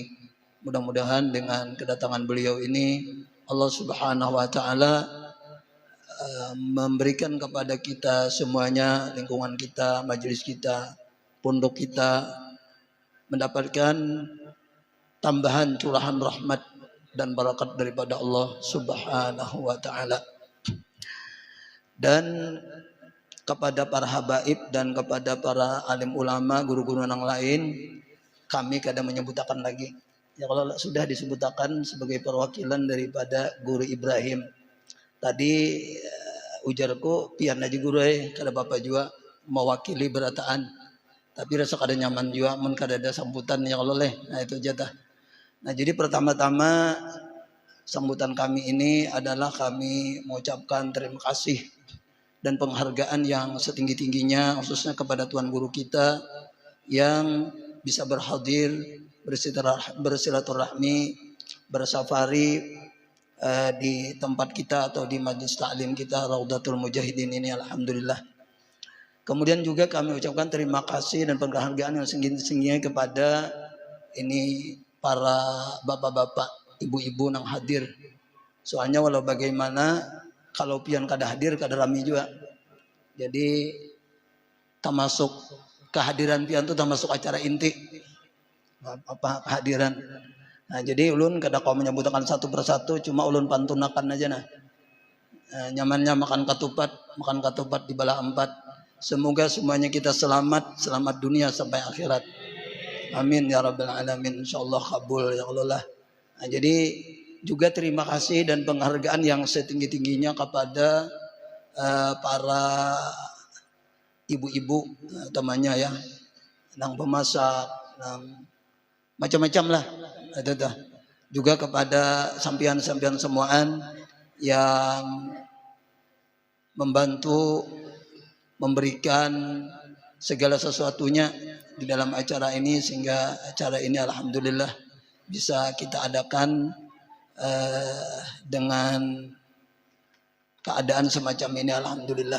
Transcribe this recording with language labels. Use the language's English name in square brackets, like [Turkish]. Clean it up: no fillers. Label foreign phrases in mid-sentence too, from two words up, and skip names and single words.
[Indonesian] Mudah-mudahan dengan kedatangan beliau ini Allah [Arabic] Subhanahu wa taala [Indonesian] memberikan kepada kita semuanya, lingkungan kita, majelis kita, pondok kita, mendapatkan tambahan curahan rahmat dan barakat daripada Allah [Arabic] Subhanahu wa taala. [Indonesian] Dan kepada para habaib dan kepada para alim ulama, guru-guru yang lain, kami kadang menyebutakan lagi. Ya kalau sudah disebutakan sebagai perwakilan daripada Guru Ibrahim. [Banjar] Tadi ujarku pian aja guru kada bapak juga mewakili berataan. Tapi rasa kada nyaman juga mun kada ada sambutan ya Allah leh. Nah itu aja dah. [Indonesian] Nah jadi pertama-tama sambutan kami ini adalah kami mengucapkan terima kasih dan penghargaan yang setinggi-tingginya khususnya kepada Tuan Guru kita yang bisa berhadir, bersilaturahmi, bersafari di tempat kita atau di majlis taklim kita Raudatul Mujahidin ini, alhamdulillah. Kemudian juga kami ucapkan terima kasih dan penghargaan yang setinggi-tingginya kepada ini para bapak-bapak, ibu-ibu yang hadir. [Banjar] Soalnya walau bagaimana kalau pian kada hadir kada rami juga. [Indonesian] Jadi termasuk kehadiran pian itu termasuk acara inti. Apa kehadiran. [Banjar] Nah, jadi ulun kada kau menyebutkan satu persatu, cuma ulun pantunakan aja nah. Nyamannya makan katupat di bala 4. [Indonesian] Semoga semuanya kita selamat dunia sampai akhirat. [Arabic] Amin ya rabbal alamin. [Indonesian] Insyaallah kabul ya Allah. Nah, jadi juga terima kasih dan penghargaan yang setinggi-tingginya kepada para ibu-ibu temannya ya, [Banjar] nang pemasak, nang macam-macam lah. [Indonesian] Juga kepada sampian-sampian semuaan yang membantu memberikan segala sesuatunya di dalam acara ini sehingga acara ini alhamdulillah bisa kita adakan dengan keadaan semacam ini, alhamdulillah.